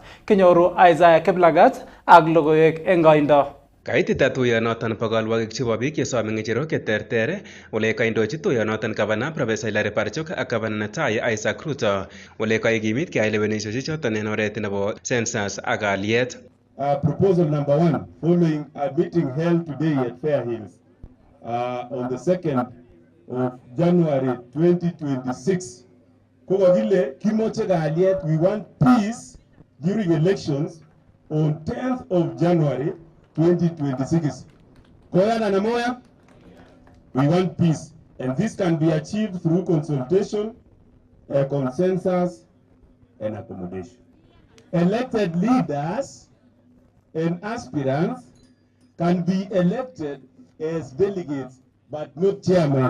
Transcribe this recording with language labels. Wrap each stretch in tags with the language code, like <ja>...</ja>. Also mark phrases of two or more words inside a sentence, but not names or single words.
<kln>Kinyoru Aasai Kiplagat ak logoiwek en koindo. Kaitita tuyonoton bo kalwakik chebo biik chesome ng'echerok cheterter ole kaindochi tuyonoton gavana Professor Hilary Barchok ak gavana netai Isaac Ruto ole kaikimit keyai lewenisiosiek choton en oret nebo census ak kalyet.</kln> <en>Proposal number 1 following a meeting held today at Fair Hills on the 2nd of January 2026.</en> <kln>Kokokile kimoche kalyet,</kln> <en>we want peace during elections on 10th of January 2026.</en> <kln>Koyana na moya,</kln> <en>we want peace, and this can be achieved through consultation, a consensus, and accommodation. Elected leaders and aspirants can be elected as delegates, but not chairman.</en>